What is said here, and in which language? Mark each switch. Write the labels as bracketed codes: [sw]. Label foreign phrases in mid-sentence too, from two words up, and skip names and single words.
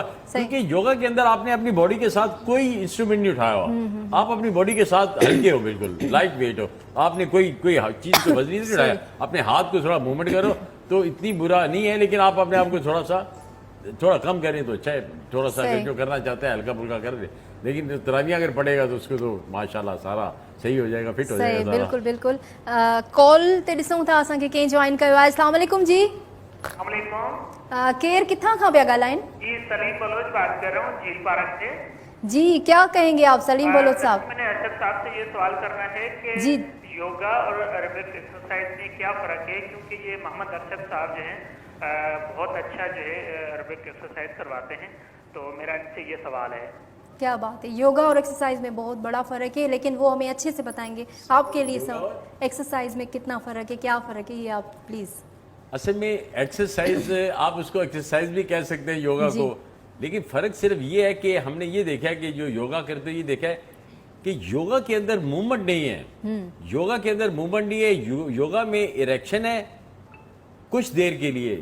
[ur] کیونکہ یوگا کے اندر آپ نے اپنی باڈی کے ساتھ کوئی انسٹرومنٹ نہیں اٹھایا ہوا, آپ اپنی باڈی کے ساتھ ہلکے ہو, بالکل [en] light weight [ur] ہو, آپ نے کوئی چیز کو وزنی نہیں اٹھایا. اپنے ہاتھ کو تھوڑا موومنٹ کرو تو اتنی برا نہیں ہے, لیکن آپ اپنے آپ کو تھوڑا کم کریں تو اچھا ہے. تھوڑا سا جو کرنا چاہتا ہے ہلکا پھلکا کر دے, لیکن تراویح اگر پڑے گا تو اس کو تو ماشاءاللہ سارا صحیح ہو جائے گا, فٹ ہو جائے گا. [sd] بالکل. کال تے ॾिसूं था असांखे कंहिं जॉइन कयो आहे. अस्सलाम वालेकुम जी. केर किथां खां पिया ॻाल्हाइनि? [ur] جی سلیم بلوچ بات کر رہا ہوں جھیل پارک سے. جی، کیا کہیں گے آپ سلیم بلوچ صاحب? میں نے ارشد صاحب سے یہ سوال کرنا ہے کہ جی, یوگا اور [en] aerobic exercise [ur] میں کیا فرق ہے، کیونکہ یہ محمد ارشد صاحب جو ہیں بہت اچھا جو ہے [en] aerobic exercise [ur] کرواتے ہیں، تو میرا ان سے یہ سوال ہے. کیا بات ہے، یوگا اور ایکسرسائز میں بہت بڑا فرق ہے، لیکن وہ ہمیں اچھے سے بتائیں گے. آپ کے لیے سب ایکسرسائز میں کتنا فرق ہے، کیا فرق ہے، یہ آپ پلیز. اصل میں ایکسرسائز آپ اس کو ایکسرسائز بھی کہہ سکتے ہیں یوگا کو, لیکن فرق صرف یہ ہے کہ ہم نے یہ دیکھا ہے کہ جو یوگا کرتے یہ دیکھا ہے کہ یوگا کے اندر موومنٹ نہیں ہے, یوگا کے اندر موومنٹ نہیں ہے, یوگا میں اریکشن ہے کچھ دیر کے لیے.